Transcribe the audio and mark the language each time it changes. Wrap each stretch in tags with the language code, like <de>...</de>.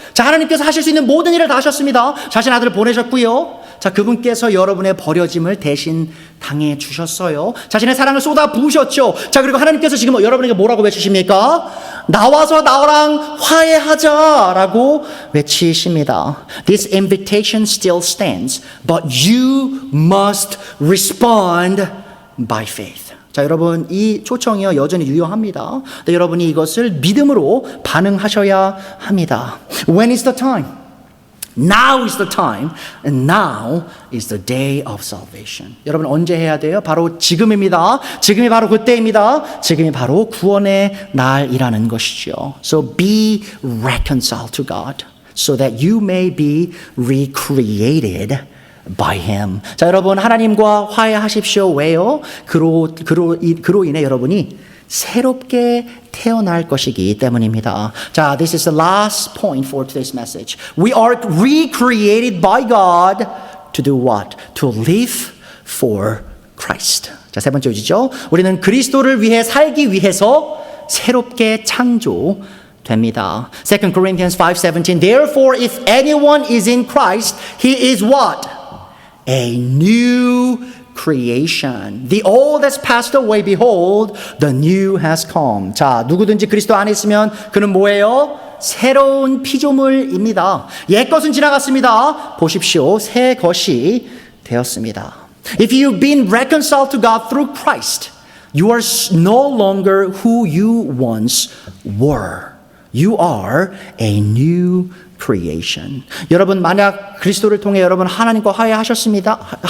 <ko>자, 하나님께서 하실 수 있는 모든 일을 다 하셨습니다. 자신 아들을 보내셨고요. 자, 그분께서 여러분의 버려짐을 대신 당해 주셨어요. 자신의 사랑을 쏟아 부으셨죠. 자, 그리고 하나님께서 지금 여러분에게 뭐라고 외치십니까? 나와서 나랑 화해하자라고 외치십니다.</ko> <en>This invitation still stands, but you must respond by faith.</en> <ko>자, 여러분, 이 초청이요 여전히 유효합니다. 근데 여러분이 이것을 믿음으로 반응하셔야 합니다.</ko> <en>When is the time? Now is the time, and now is the day of salvation.</en> <ko>여러분, 언제 해야 돼요? 바로 지금입니다. 지금이 바로 그때입니다. 지금이 바로 구원의 날이라는 것이죠.</ko> <en>So be reconciled to God, so that you may be recreated by Him.</en> <ko>자, 여러분, 하나님과 화해하십시오. 왜요? 그로 인해 여러분이 새롭게 태어날 것이기 때문입니다.</ko> <en>자, this is the last point for today's message. We are recreated by God to do what? To live for Christ.</en> <ko>자, 세 번째 요지죠. 우리는 그리스도를 위해 살기 위해서 새롭게 창조됩니다.</ko> <en>2 Corinthians 5:17. Therefore, if anyone is in Christ, he is what? A new creation. The old has passed away. Behold, the new has come.</en> <ko>자, 누구든지 그리스도 안에 있으면 그는 뭐예요? 새로운 피조물입니다. 옛 것은 지나갔습니다. 보십시오. 새 것이 되었습니다.</ko> <en>If you've been reconciled to God through Christ, you are no longer who you once were. You are a new creation.</en> <ko>여러분, 만약 그리스도를 통해 여러분 하나님과 화해하셨습니까?</ko>